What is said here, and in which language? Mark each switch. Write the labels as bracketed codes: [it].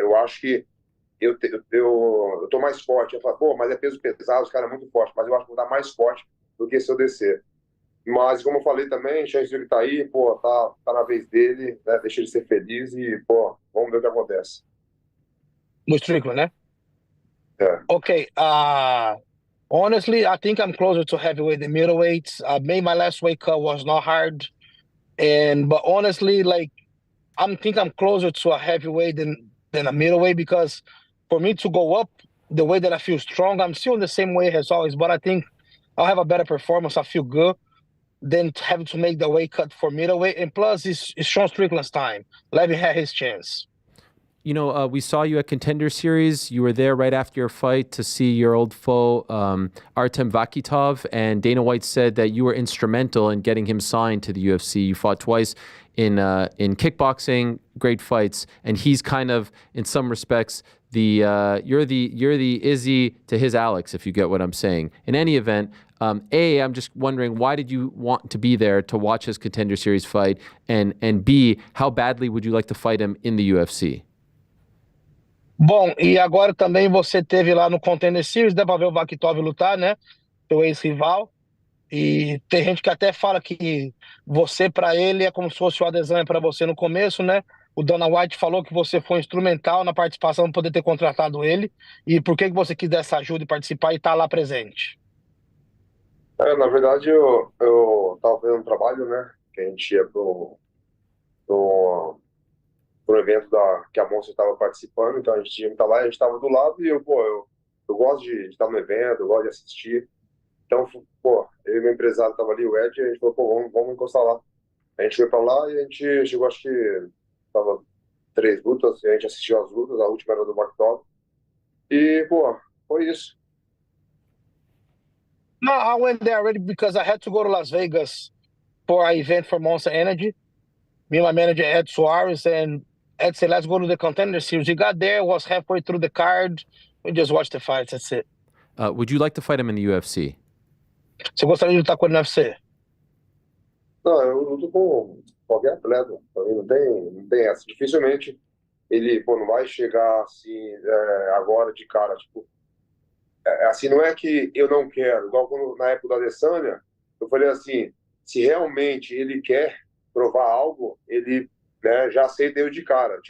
[pt] Eu acho que eu tô mais forte. Eu falo, pô, mas é peso pesado, os caras é muito forte, mas eu acho que vou dar mais forte do que se eu descer. Mas, como eu falei também, o Chance tá aí, pô, tá na vez dele, né? Deixa ele ser feliz e, pô, vamos ver o que acontece. No Strickland, né? É. [en] Okay. Honestly, I think I'm closer to heavyweight than middleweights. Maybe my last weight cut was not hard, but honestly, like think I'm closer to a heavyweight than a middleweight because for me to go up the way that I feel strong, I'm still in the same weight as always, but I think I'll have a better performance. I feel good than having to make the weight cut for middleweight. And plus, it's Sean Strickland's time. Let him have his chance. You know, we saw you at Contender Series. You were there right after your fight to see your old foe, Artem Vakitov, and Dana White said that you were instrumental in getting him signed to the UFC. You fought twice in kickboxing, great fights, and he's kind of, in some respects, you're the Izzy to his Alex, if you get what I'm saying. In any event, I'm just wondering, why did you want to be there to watch his Contender Series fight, and B, how badly would you like to fight him in the UFC? [pt] Bom, e agora também você teve lá no Contender Series, dá pra ver o Vakitov lutar, né? Seu ex-rival. E tem gente que até fala que você, para ele, é como se fosse o Adesanya para você no começo, né? O Dana White falou que você foi instrumental na participação para poder ter contratado ele. E por que você quis dar essa ajuda e participar e estar lá presente? Na verdade, eu tava fazendo um trabalho, né? Que a gente ia pro, pro evento que a Monster estava participando, então a gente tinha que estar lá, a gente estava do lado e eu gosto de estar no evento, eu gosto de assistir. Então, pô, eu e meu empresário tava ali, o Ed, e a gente falou, pô, vamos encostar lá. A gente foi pra lá e a gente chegou, acho que tava 3 lutas, e a gente assistiu as lutas, a última era do Mactov. E, pô, foi isso. [en] No, I went there already because I had to go to Las Vegas for an event for Monster Energy. Me and my manager, Ed Suarez, and Ed said, let's go to the Contender Series. We got there, was halfway through the card. We just watched the fights, that's it. Would you like to fight him in the UFC? [pt] Você gostaria de lutar com ele no UFC? Não, eu luto com qualquer atleta, pra mim não tem essa. Dificilmente ele, pô, não vai chegar assim, agora de cara, tipo, assim, não é que eu não quero, igual na época da Adesanya, eu falei assim, se realmente ele quer provar algo, ele, né, já aceita eu de cara.